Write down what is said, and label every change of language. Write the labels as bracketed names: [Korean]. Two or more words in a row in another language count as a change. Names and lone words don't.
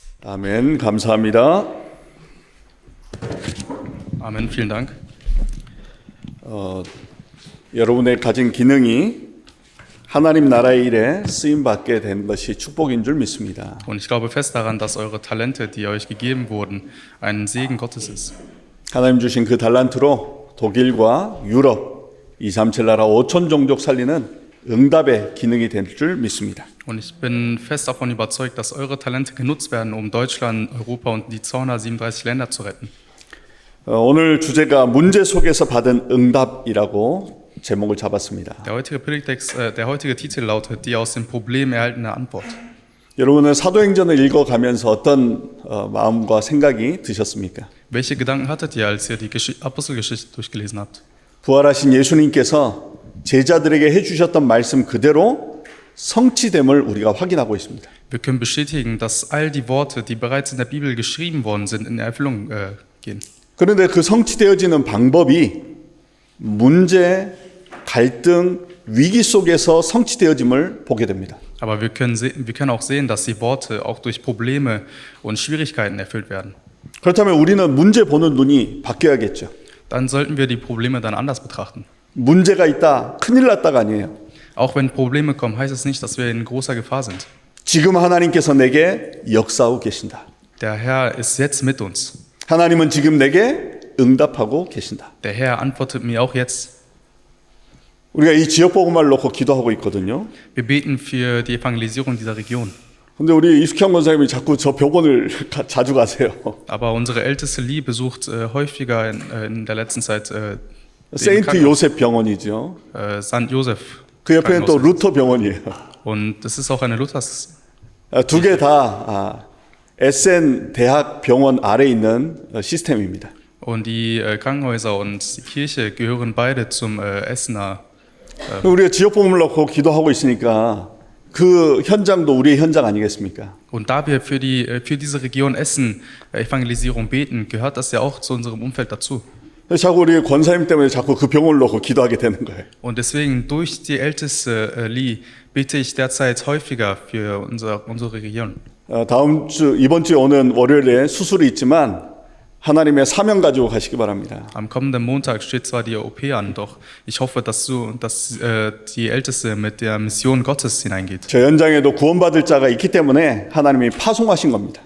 [Korean] 아멘. 감사합니다. [German] Amen, vielen Dank. [Korean] 여러분의 가진 기능이 하나님 나라의 일에 쓰임 받게 된 것이 축복인 줄 믿습니다. [German] Und ich glaube fest daran, dass eure Talente, die euch gegeben wurden, ein Segen Gottes ist. [Korean] 하나님 주신 그 달란트로 독일과 유럽 237 나라 5천 종족 살리는 응답의 기능이 될 줄 믿습니다. [German] Und ich bin fest davon überzeugt, dass eure Talente genutzt werden, um Deutschland, Europa und die 237 Länder zu retten. [Korean] 오늘 주제가 문제 속에서 받은 응답이라고 제목을 잡았습니다. [German] Der heutige Titel lautet, die aus dem Problem erhaltene Antwort. [Korean] 여러분은 사도행전을 읽어가면서 어떤 마음과 생각이 드셨습니까? [German] Welche Gedanken hattet ihr, als ihr die Apostelgeschichte durchgelesen habt? [Korean] 부활하신 예수님께서 제자들에게 해주셨던 말씀 그대로 성취됨을 우리가 확인하고 있습니다. [German] Wir können bestätigen, dass all die Worte, die bereits in der Bibel geschrieben worden sind, in Erfüllung gehen. [Korean] 그런데 그 성취되어지는 방법이 문제, 갈등, 위기 속에서 성취되어짐을 보게 됩니다. [German] Aber wir können auch sehen, dass die Worte auch durch Probleme und Schwierigkeiten erfüllt werden. [Korean] 그렇다면 우리는 문제 보는 눈이 바뀌어야겠죠. [German] Dann sollten wir die Probleme dann anders betrachten. [Korean] 문제가 있다, 큰일 났다가 아니에요. [German] Auch wenn Probleme kommen, heißt es nicht, dass wir in großer Gefahr sind. [Korean] 지금 하나님께서 내게 역사하고 계신다. [German] Der Herr ist jetzt mit uns. [Korean] 하나님은 지금 내게 응답하고 계신다. [German] Der Herr antwortet mir auch jetzt. [Korean] 우리가 이 지역 복음화를 놓고 기도하고 있거든요. [German] Wir beten für die Evangelisierung dieser Region. [Korean] 근데 우리 이숙형 권사님이 자꾸 저 병원을 자주 가세요. [German] Aber unsere älteste Lee besucht häufiger in der letzten Zeit [Korean] 세인트 요셉 병원이죠. [German] St. Joseph. [Korean] 그 옆에는 또 루터 병원이에요. [German] Und das ist auch eine Luthers. [Korean] 두 개 다 SN 대학 병원 아래 있는 시스템입니다. [German] Und die Krankenhäuser und die Kirche gehören beide zum Essener. [Korean] 우리가 지역 복음을 놓고 기도하고 있으니까 그 현장도 우리의 현장 아니겠습니까? [German] Und da wir für diese Region Essen Evangelisierung beten, gehört das ja auch zu unserem Umfeld dazu. [Korean] 자꾸 우리 권사님 때문에 자꾸 그 병원을 놓고 기도하게 되는 거예요. [German] Und deswegen durch die älteste Lee bete ich derzeit häufiger für unsere Region. [Korean] 이번 주에 오는 월요일에 수술이 있지만 하나님의 사명 가지고 가시기 바랍니다. [German] Am kommenden Montag steht zwar die OP an, doch ich hoffe, dass die Älteste mit der Mission Gottes hineingeht. [Korean] 저 현장에도 구원받을 자가 있기 때문에 하나님이 파송하신 겁니다.